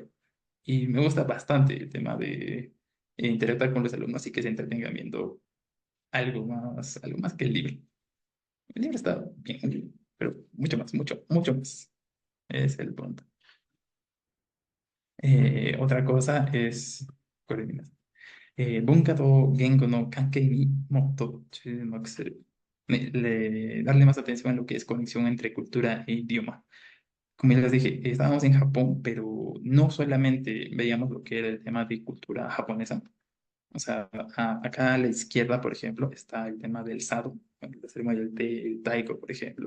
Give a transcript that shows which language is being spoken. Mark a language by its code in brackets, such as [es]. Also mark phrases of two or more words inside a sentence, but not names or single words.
[es] Y me gusta bastante el tema de interactuar con los alumnos y que se entretengan viendo algo más que el libro. El libro está bien, pero mucho más. Es el punto. Otra cosa es, ¿cuál es mi más? [ja] 文化と言語の関係にもっと注目する. [es] Darle más atención a lo que es conexión entre cultura e idioma. Como ya les dije, estábamos en Japón, pero no solamente veíamos lo que era el tema de cultura japonesa. O sea, acá a la izquierda, por ejemplo, está el tema del sado, la ceremonia del té, el taiko, por ejemplo.